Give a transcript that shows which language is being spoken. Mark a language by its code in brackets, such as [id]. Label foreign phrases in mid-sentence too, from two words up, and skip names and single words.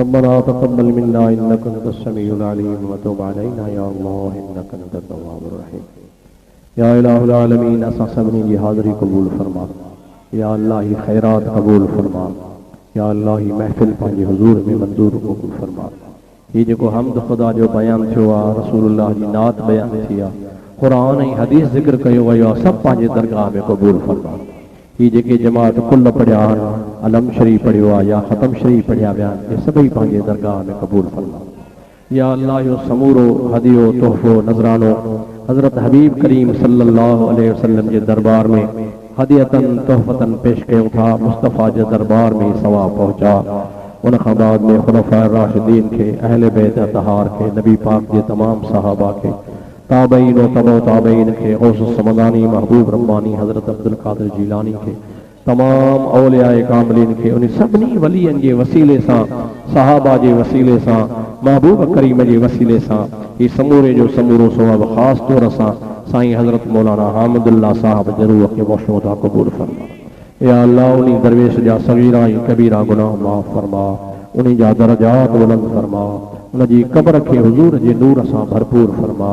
[ar] ربنا تقبل منا إنك أنت السميع العليم وتب علينا يا الله إنك أنت التواب الرحيم. يا إله العالمين, [sd] असां सभिनी जी हाज़री क़बूल फरमा। या अल्लाह ही खैरात क़बूल फरमा। या अल्लाह ही महफ़िल पंहिंजे हुज़ूर में मंज़ूर क़बूल फरमा। ही जेको हम्द खुदा जो बयान थियो आहे, रसूलुल्लाह जी नात बयान थी आहे, क़ुरान ऐं हदीस ज़िक्र कयो वियो आहे, सभु पंहिंजे दरगाह में क़बूल फरमा। ही जेके जमात कुल पढ़िया आहिनि, अलम शरीफ़ पढ़ियो आहे या ख़तम शरीफ़ पढ़िया विया आहिनि, ये सभई पंहिंजे दरगाह में क़बूल फरमा। या अल्लाह जो समूरो हदियो तोहफ़ो नज़रानो हज़रत हबीब करीम [ar] صلى الله عليه وسلم [sd] जे दरबार में [ar] هديةً تحفةً [sd] पेश कयूं था। मुस्तफ़ा जे दरबार में सवाब पहुंचा। उन खां बाद में खुलफ़ाए राशिदीन के, अहले बैत अतहार के, नबी पाक के तमाम सहाबा के, ताबईन व तबो ताबईन के, गौस समदानी महबूब रब्बानी हज़रत अब्दुल कादिर जीलानी के, तमाम औलियाए कामिलीन के, उन सभिनी वलियन के वसीले सां, सहाबा जे वसीले सां, महबूब करीम जे वसीले सां, ही समूरे जो समूरो सवाब ख़ास तौर सां साईं हज़रत मौलाना हामिदुल्लाह साहब ज़रूर के बख्शो था क़बूल फरमा। या अल्लाह उन्हीं दरवेश जा सगीरा ऐं कबीरा गुनाह माफ़ फरमा, उन्हीं जा दरजात बुलंद फरमा, उन जी क़ब्र खे हुज़ूर जे नूर सां भरपूर फरमा।